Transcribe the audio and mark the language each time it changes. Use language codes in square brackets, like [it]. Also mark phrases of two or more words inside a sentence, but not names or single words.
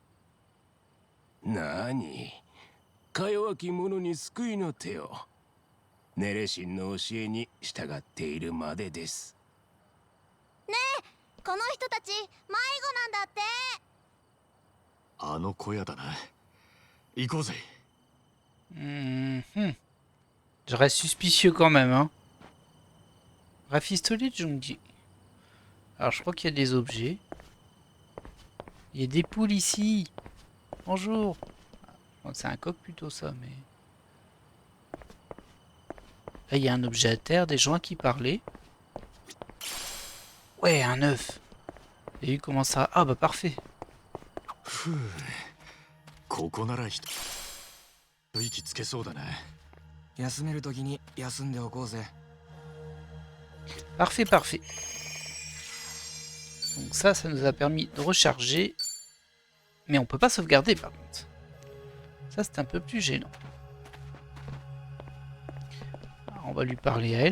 [ja] なに、か弱き者に救いの手を。ネレシンの教えに従っているまでです。ねえ、この人たち迷子なんだって。あの小屋だな。行こうぜ。 [fr] Je reste suspicieux quand même, hein. Rafistolet de Jungji. Alors je crois qu'il y a des objets. Il y a des poules ici. Bonjour. Bon, c'est un coq plutôt ça, mais... Là il y a un objet à terre, des gens qui parlaient. Ouais, un œuf. Et comment ça... Ah bah parfait. [ja] ここなら息つけそうだな。休めるときに休んでおこうぜ。 [fr] Parfait, parfait. Donc ça nous a permis de recharger. Mais on peut pas sauvegarder par contre. Ça c'est un peu plus gênant. Alors, on va lui parler à elle.